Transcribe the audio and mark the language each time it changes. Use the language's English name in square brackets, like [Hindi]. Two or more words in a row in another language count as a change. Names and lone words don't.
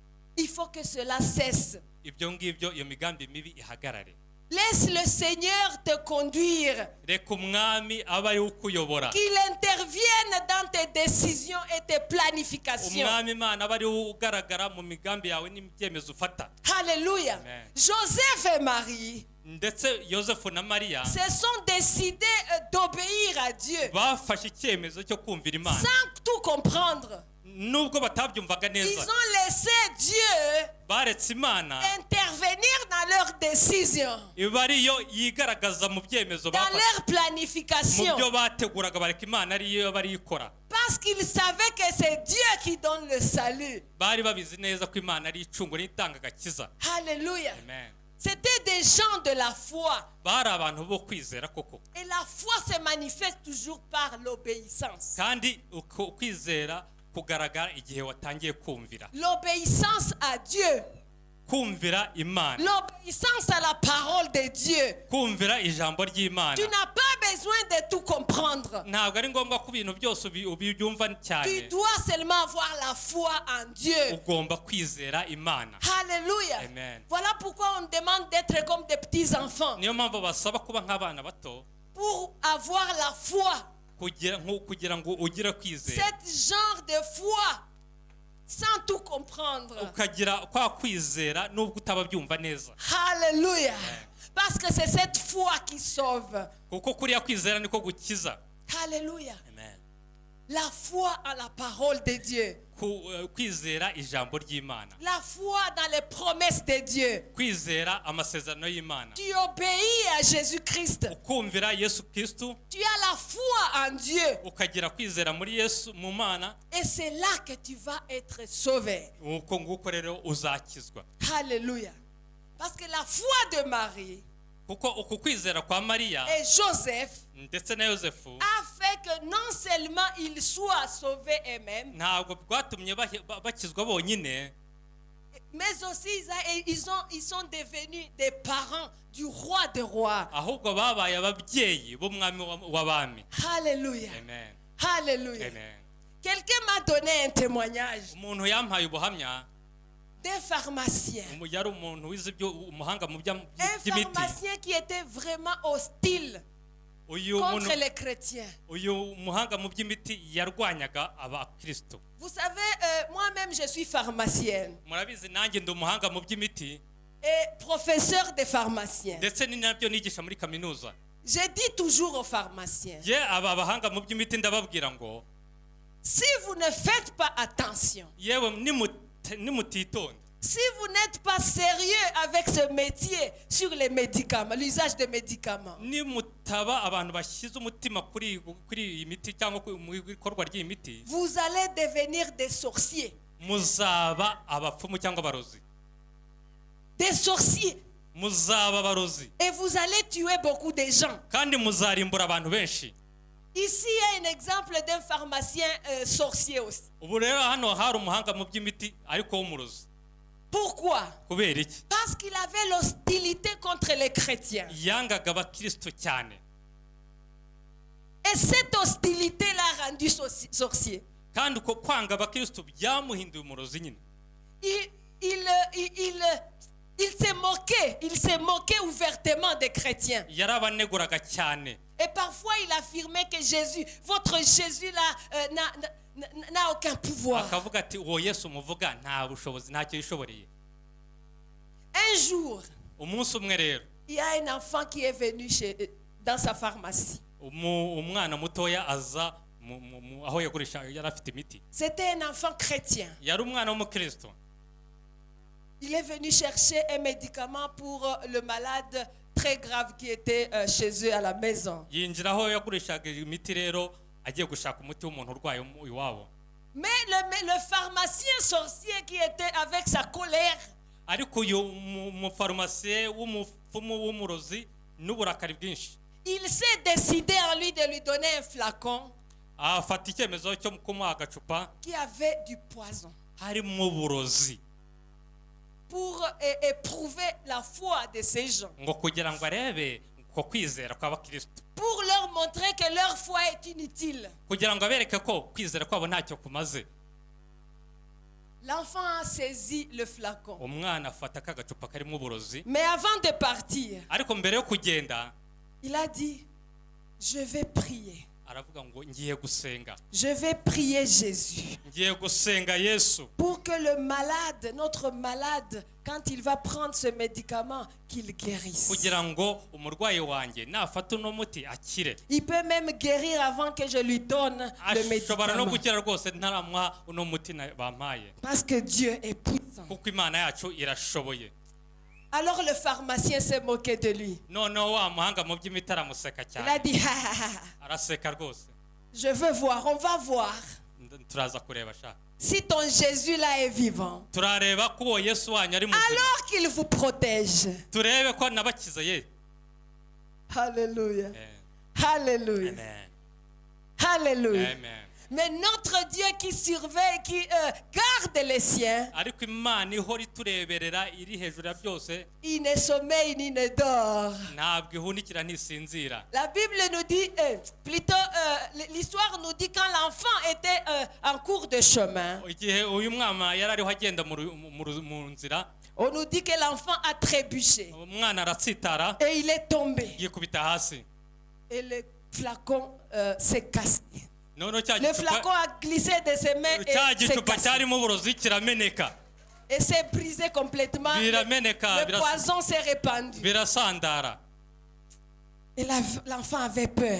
[French] Il faut que cela cesse. [Kinyarwanda] ibyo ngibyo iyo migambi mibi ihagarare. [French] Laisse le Seigneur te conduire. [Kinyarwanda] Reka umwami aba ari ukuyobora. [French] Qu'il intervienne dans tes décisions et tes planifications. [Kinyarwanda] Umwami Imana aba ari ugaragara mu migambi yawe n'ibyemezo ufata. [French] Alléluia. Amen. Joseph et Marie [Kinyarwanda] Ndetse Yosefu na Mariya [French] se sont décidés d'obéir à Dieu [Kinyarwanda] bafashe icyemezo cyo kumvira Imana [French] sans tout comprendre. [Kinyarwanda] nubwo batabyumvaga [French] Ils [Kinyarwanda] neza. [French] ont laissé Dieu [Kinyarwanda] Baretse Imana [French] intervenir dans leurs décisions, [Kinyarwanda] iba ariyo yigaragaza mu byemezo [French] dans [Kinyarwanda] bafashe, [French] leur [Kinyarwanda] mu [French] planification. [Kinyarwanda] byo bateguraga bareka Imana ariyo bari ikora. [French] Parce qu'ils savaient que c'est Dieu qui donne le salut. [Kinyarwanda] Bari babizi neza ko Imana ari icungura itanga agakiza. [French] Alléluia. Amen. C'était des gens de la foi. [Kinyarwanda] Bari abantu bo kwizera koko, [French] Et la foi se manifeste toujours par l'obéissance. [Kinyarwanda] kandi kwizera kugaragara igihe watangiye kumvira. [French] L'obéissance à Dieu. [Kinyarwanda] Kumvira Imana, [French] L'obéissance à la parole de Dieu. [Kinyarwanda] kumvira ijambo ry'Imana. [French] Tu n'as pas besoin de tout comprendre. [Kinyarwanda] Ntabwo ari ngombwa ko ibintu byose ubyumva [French] Tu [Kinyarwanda] cyane. [French] dois seulement avoir la foi en Dieu. [Kinyarwanda] Ugomba kwizera Imana. [French] Alléluia. Amen. Voilà pourquoi on demande d'être comme des petits enfants. [Kinyarwanda] Niyo mpamvu basaba kuba nk'abana bato [French] Pour avoir la foi. [Kinyarwanda] kugira ngo ugire kwizera, [French] Cet genre de foi. Sans tout comprendre. [Kinyarwanda] ukagira kwa kwizera nubwo utaba byumva neza. [French] Alléluia. Parce que c'est cette foi qui sauve. [Kinyarwanda] Kuko kuriya kwizera niko gukiza. [French] Alléluia. Amen. La foi en la parole de Dieu. [Kinyarwanda] Kwizera ijambo ry'Imana, [French] La foi dans les promesses de Dieu. [Kinyarwanda] kwizera amasezerano y'Imana, [French] Tu obéis à Jésus-Christ. [Kinyarwanda] ukumvira Yesu Kristo, [French] Tu as la foi en Dieu. [Kinyarwanda] ukagira kwizera muri Yesu mu Mana. [French] Et c'est là que tu vas être sauvé. [Kinyarwanda] Uko nguko rero uzakizwa. [French] Alléluia. Parce que la foi de Marie [Kinyarwanda] Kuko uku kwizera kwa Mariya [French] et Joseph [Kinyarwanda] ndetse na Yosefu [French] a fait que non seulement ils soient sauvés eux-mêmes, [Kinyarwanda] ntabwo bwatumye bakizwa bonyine, [French] mais aussi ils sont devenus des parents du roi des rois. [Kinyarwanda] ahubwo babaye ababyeyi b'umwami w'abami. [French] Alléluia. Amen. Alléluia. Amen. Quelqu'un m'a donné un témoignage [Kinyarwanda] Umuntu yampaye ubuhamya, [French] d'un pharmacien. [Kinyarwanda] yari umuntu wize umuhanga mu [French] Un [Kinyarwanda] by'imiti. [French] pharmacien qui était vraiment hostile contre les chrétiens. [Kinyarwanda] uyu muhanga mu by'imiti yarwanyaga abakristo. [French] Vous savez, moi-même je suis pharmacienne [Kinyarwanda] Murabizi nanjye ndi umuhanga mu by'imiti [French] et professeur de pharmacien. [Kinyarwanda] ndetse ni nabyo nigisha muri kaminuza. [French] Je dis toujours aux pharmaciens, [Kinyarwanda] Ye aba bahanga mu by'imiti ndababwira ngo [French] si vous ne faites pas attention, [Kinyarwanda] yewe nimutitonda, [French] si vous n'êtes pas sérieux avec ce métier sur les médicaments, l'usage des médicaments, [Kinyarwanda] nimutaba abantu bashyize umutima kuri iyi miti cyangwa mu ikorwa ry'iyi miti, [French] vous allez devenir des sorciers. [Kinyarwanda] muzaba abapfumu cyangwa abarozi. [French] Des sorciers. [Kinyarwanda] Muzaba abarozi [French] Et vous allez tuer beaucoup de gens. [Kinyarwanda] kandi muzarimbura abantu benshi. [French] Ici, il y a un exemple d'un pharmacien sorcier aussi. [Kinyarwanda] Ubu rero hano hari umuhanga mu by'imiti ariko w'umurozi. [French] Pourquoi? [Kinyarwanda] Kubera iki? [French] Parce qu'il avait l'hostilité contre les chrétiens. [Kinyarwanda] Yangaga abakristo cyane, [French] Et cette hostilité l'a rendu sorcier. [Kinyarwanda] kandi uko kwanga abakristo byamuhinduye umurozi nyine. [French] Il s'est moqué ouvertement des chrétiens. [Kinyarwanda] Yarabaneguraga cyane. [French] Et parfois il affirmait que Jésus, votre Jésus là, n'a aucun pouvoir. [Kinyarwanda] Akavuga ati uwo Yesu muvuga nta bushobozi, ntacyo yishoboreye. [French] Un jour, [Kinyarwanda] Umunsi umwe rero [French] il y a un enfant qui est venu dans sa pharmacie. [Kinyarwanda] umwana mutoya aza aho yagurisha yari afite imiti. [French] C'était un enfant chrétien. [Kinyarwanda] Yari umwana w'umukristo. [French] Il est venu chercher un médicament pour le malade très grave qui était chez eux à la maison. [Kinyarwanda] Yinjira aho yagurishaga imiti rero agiye gushaka umuti w'umuntu urwaye iwabo. [French] Mais le pharmacien sorcier qui était avec sa colère, [Kinyarwanda] Ariko uyu umufarumasiye w'umupfumu w'umurozi n'uburakari bwinshi, [French] il s'est décidé en lui de lui donner un flacon [Kinyarwanda] afata icyemezo cyo kumuha agacupa [French] qui avait du poison [Kinyarwanda] harimo uburozi, [French] pour éprouver la foi de ces gens, [Kinyarwanda] ngo kugira ngo arebe ko kwizera kw'abakristo, [French] pour leur montrer que leur foi est inutile. [Kinyarwanda] kugira ngo abereke ko kwizera kwabo ntacyo kumaze. [French] L'enfant a saisi le flacon. [Kinyarwanda] umwana afata kagacupa karimo uburozi, [French] Mais avant de partir, [Kinyarwanda] ariko mbere yo kugenda [French] il a dit, je vais prier. [Kinyarwanda] aravuga ngo ngiye gusenga, [French] Je vais prier Jésus. [Kinyarwanda] ngiye gusenga Yesu [French] Pour que le malade, notre malade, quand il va prendre ce médicament, qu'il guérisse. [Kinyarwanda] kugira ngo umurwayi wanjye nafata uno muti akire. [French] Il peut même guérir avant que je lui donne le [Kinyarwanda] ashobora no [French] médicament. [Kinyarwanda] gukira rwose ntaramuha uno muti bampaye, [French] Parce que Dieu est puissant. [Kinyarwanda] kuko imana yacu irashoboye. [French] Alors le pharmacien s'est moqué de lui. [Kinyarwanda] noneho wa muhanga mu by'imiti aramuseka [French] Il a [Kinyarwanda] cyane, [French] dit, ha, ha, ha, [Kinyarwanda] araseka rwose. [French] je veux voir, on va voir [Kinyarwanda] turaza kureba sha, [French] si ton Jésus là est vivant. [Kinyarwanda] turareba ko uwo Yesu wanyu ari muzima, [French] Alors qu'il vous protège. [Kinyarwanda] turebe ko nabakiza ye. [French] Alléluia. Eh, Alléluia. amen, Alléluia. amen. Mais notre Dieu qui surveille, qui garde les siens, [Kinyarwanda] ariko imana ihora itureberera iri hejuru ya byose, [French] il ne sommeille ni ne dort. [Kinyarwanda] ntabwo ihunikira ntisinzira. [French] La Bible nous dit, plutôt l'histoire nous dit quand l'enfant était en cours de chemin, [Kinyarwanda] igihe uyu mwana yari ariho agenda mu nzira, [French] on nous dit que l'enfant a trébuché [Kinyarwanda] umwana aratsitara [French] et il est tombé. [Kinyarwanda] yikubita hasi, [French] Et le flacon s'est cassé. [Kinyarwanda] noneho cya [French] Le flacon [Kinyarwanda] gicupa [French] a glissé de ses mains et [Kinyarwanda] cya [French] s'est [Kinyarwanda] gicupa [French] cassé. [Kinyarwanda] cyarimo uburozi kirameneka, [French] Et s'est brisé complètement. [Kinyarwanda] birameneka, [French] Le poison s'est répandu. [Kinyarwanda] birasandara. [French] Et l'enfant avait peur.